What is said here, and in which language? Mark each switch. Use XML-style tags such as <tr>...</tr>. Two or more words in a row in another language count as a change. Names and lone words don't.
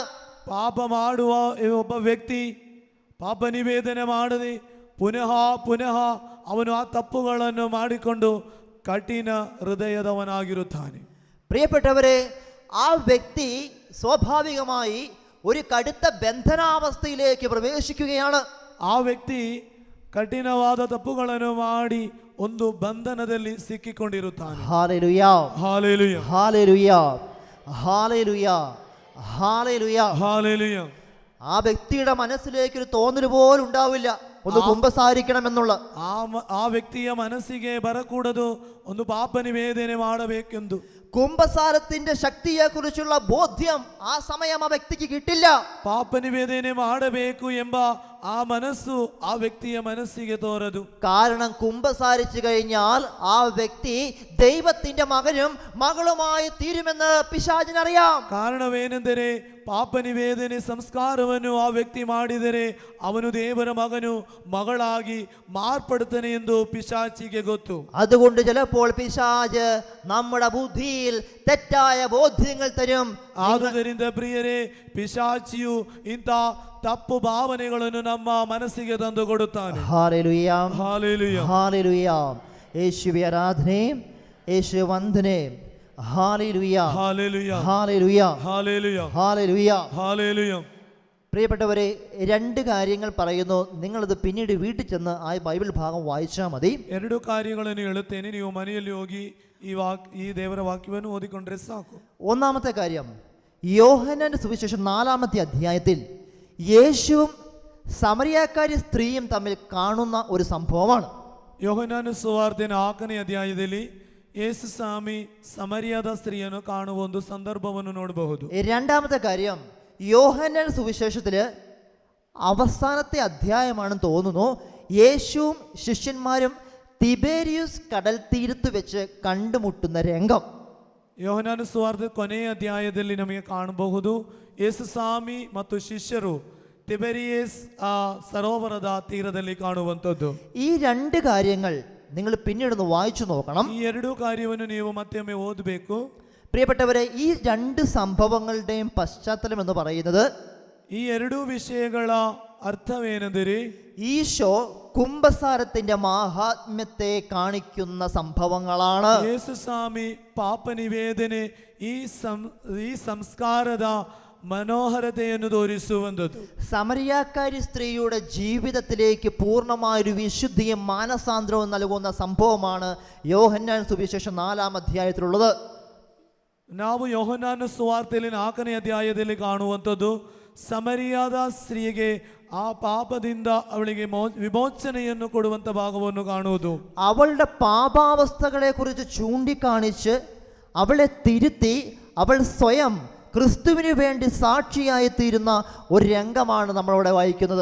<kn>ಪಾಪ ಮಾಡುವ ಒಬ್ಬ ವ್ಯಕ್ತಿ ಪಾಪ ನಿವೇದನೆ ಮಾಡದೆ ಪುನಃ ಪುನಃ ಅವನು ಆ ತಪ್ಪುಗಳನ್ನು ಮಾಡಿಕೊಂಡು ಕಠಿಣ ಹೃದಯದವನಾಗಿರುತ್ತಾನೆ.</kn> <ml>പ്രിയപ്പെട്ടവരെ, ആ വ്യക്തി സ്വാഭാവികമായി ഒരു കടുത്ത ബന്ധനാവസ്ഥയിലേക്ക് പ്രവേശിക്കുകയാണ്.</ml> <kn>ಆ ವ್ಯಕ್ತಿ ಕಠಿಣವಾದ ತಪ್ಪುಗಳನ್ನು ಮಾಡಿ ಒಂದು ಬಂಧನದಲ್ಲಿ ಸಿಕ್ಕಿಕೊಂಡಿರುತ್ತಾನೆ.</kn> <ml>ഹല്ലേലൂയ,</ml> <kn>ಹಾಲೆಲೂಯ,</kn> <ml>ഹല്ലേലൂയ, ഹല്ലേലൂയ, ഹല്ലേലൂയ.</ml> <kn>ಹಾಲೆಲೂಯ.</kn> <ml>ആ വ്യക്തിയുടെ മനസ്സിലേക്ക് ഒരു തോന്നൽ പോലും ഉണ്ടാവില്ല ഒന്ന് കുമ്പസാരിക്കണമെന്നുള്ള.</ml> <kn>ಆ ವ್ಯಕ್ತಿಯ ಮನಸ್ಸಿಗೆ ಬರಕೂಡದು ಒಂದು ಪಾಪ ನಿವೇದನೆ ಮಾಡಬೇಕೆಂದು.</kn> <ml>കുമ്പസാരത്തിന്റെ ശക്തിയെക്കുറിച്ചുള്ള ബോധ്യം ആ സമയം ആ വ്യക്തിക്ക് കിട്ടില്ല.</ml> <kn>ಪಾಪ ನಿವೇದನೆ ಮಾಡಬೇಕು ಎಂಬ ಆ ಮನಸ್ಸು ಆ ವ್ಯಕ್ತಿಯ ಮನಸ್ಸಿಗೆ ತೋರದು.</kn> <ml>കാരണം കുമ്പസാരിച്ചു കഴിഞ്ഞാൽ ആ വ്യക്തി ദൈവത്തിന്റെ മകനും മകളുമായി തീരുമെന്ന് പിശാചിനറിയാം.</ml> <kn>ಕಾರಣವೇನೆಂದರೆ ಪಾಪ ನಿವೇದನೆ ಸಂಸ್ಕಾರವನ್ನು ಆ ವ್ಯಕ್ತಿ ಮಾಡಿದರೆ ಅವನು ದೇವರ ಮಗನು ಮಗಳಾಗಿ ಮಾರ್ಪಡುತ್ತಾನೆ ಎಂದು ಪಿಶಾಚಿಗೆ ಗೊತ್ತು.</kn> <ml>അതുകൊണ്ട് ചിലപ്പോൾ പിശാച് നമ്മുടെ ബുദ്ധിയിൽ തെറ്റായ ബോധ്യങ്ങൾ തരും.</ml> <kn>ಆದುದರಿಂದ ಪ್ರಿಯರೇ, ಪಿಶಾಚಿಯು ಇಂಥ ತಪ್ಪು ಭಾವನೆಗಳನ್ನು ನಮ್ಮ ಮನಸ್ಸಿಗೆ ತಂದು ಕೊಡುತ್ತಾನೆ.</kn> <en>Hallelujah. Hallelujah. Hallelujah.</en> <ml>യേശുവേ ആരാധനേ, യേശുവേ വന്ദനേ.</ml> <en>Hallelujah. Hallelujah. Hallelujah. Hallelujah. Hallelujah. Hallelujah.</en> <ml>പ്രിയപ്പെട്ടവരെ, രണ്ട് കാര്യങ്ങൾ പറയുന്നു. നിങ്ങളിത് പിന്നീട് വീട്ടിൽ ചെന്ന് ആ ബൈബിൾ ഭാഗം വായിച്ചാൽ മതി.</ml> <kn>ಎರಡು ಕಾರ್ಯಗಳನ್ನು ಹೇಳುತ್ತೇನೆ, ನೀವು ಮನೆಯಲ್ಲಿ ಹೋಗಿ ಈ ದೇವರ ವಾಕ್ಯವನ್ನು ಓದಿಕೊಂಡ್ರೆ ಸಾಕು.</kn> <ml>ഒന്നാമത്തെ കാര്യം, യോഹന്നാന്റെ സുവിശേഷം 4-ാമത്തെ അധ്യായത്തിൽ യേശുവും സമരിയാക്കാരി സ്ത്രീയും തമ്മിൽ കാണുന്ന ഒരു സംഭവമാണ്.</ml> <kn>ಯೋಹನ್ನಾನ ಸುವಾರ್ತೆ 4ನೇ ಅಧ್ಯಾಯದಲ್ಲಿ ಯೇಸು ಸ್ವಾಮಿ ಸಮರಿಯಾದ ಸ್ತ್ರೀಯನ್ನು ಕಾಣುವ ಒಂದು ಸಂದರ್ಭವನ್ನು ನೋಡಬಹುದು.</kn> <ml>രണ്ടാമത്തെ കാര്യം, യോഹന്നാന്റെ സുവിശേഷത്തില് അവസാനത്തെ അധ്യായമാണെന്ന് തോന്നുന്നു, യേശുവും ശിഷ്യന്മാരും തിബേരിയൂസ് കടൽ തീരത്ത് വെച്ച് കണ്ടുമുട്ടുന്ന രംഗം.</ml> <kn>ಯೋಹನ್ನಾನ ಸುವಾರ್ತೆ ಕೊನೆಯ ಅಧ್ಯಾಯದಲ್ಲಿ ನಮಗೆ ಕಾಣಬಹುದು, ಯೇಸು ಸ್ವಾಮಿ ಮತ್ತು ಶಿಷ್ಯರು ತಿಬೆರಿಯಸ್ ಸರೋವರದ ತೀರದಲ್ಲಿ ಕಾಣುವಂಥದ್ದು.</kn> <ml>ഈ രണ്ട് കാര്യങ്ങൾ നിങ്ങൾ പിന്നീടൊന്ന് വായിച്ചു നോക്കണം.</ml> <kn>ಈ ಎರಡು ಕಾರ್ಯವನ್ನು ನೀವು ಮತ್ತೊಮ್ಮೆ ಓದಬೇಕು.</kn> <ml>പ്രിയപ്പെട്ടവരെ, ഈ രണ്ട് സംഭവങ്ങളുടെയും പശ്ചാത്തലം എന്ന് പറയുന്നത്,</ml> <kn>ಈ ಎರಡು ವಿಷಯಗಳ അർത്ഥವೇನೆಂದರೆ</kn> <ml>ഈശോ കുംഭസാരത്തിന്റെ മാഹാത്മ്യത്തെ കാണിക്കുന്ന സംഭവങ്ങളാണ്.</ml> <kn>ಯೇಸು ಸ್ವಾಮಿ ಪಾಪ ನಿವೇದನೆ ಈ ಸಂಸ್ಕಾರದ മനോഹരതയെന്ന് തോരിಸುವಂಥದ್ದು.</kn> <ml>സമരിയാക്കാരി സ്ത്രീയുടെ ജീവിതത്തിലേക്ക് പൂർണ്ണമായൊരു വിശുദ്ധിയും മാനസാന്തരവും നൽകുന്ന സംഭവമാണ് യോഹന്നാൻ സുവിശേഷം 4-ാം അധ്യായത്തിലുള്ളത്.</ml> <kn>ನಾವು ಯೋಹನ್ನಾನ ಸುವಾರ್ತೆಯಲ್ಲಿ 4ನೇ ಅಧ್ಯಾಯದಲ್ಲಿ ಕಾಣುವಂಥದ್ದು, ಸಮರಿಯಾದ ಸ್ತ್ರೀಗೆ ಆ ಪಾಪದಿಂದ ಅವಳಿಗೆ ವಿಮೋಚನೆಯನ್ನು ಕೊಡುವಂತ ಭಾಗವನ್ನು ಕಾಣುವುದು.</kn> <ml>അവളുടെ പാപാവസ്ഥകളെ കുറിച്ച് ചൂണ്ടിക്കാണിച്ച് അവളെ തിരുത്തി അവൾ സ്വയം ക്രിസ്തുവിന് വേണ്ടി സാക്ഷിയായി തീരുന്ന ഒരു രംഗമാണ് നമ്മളവിടെ വായിക്കുന്നത്.</ml>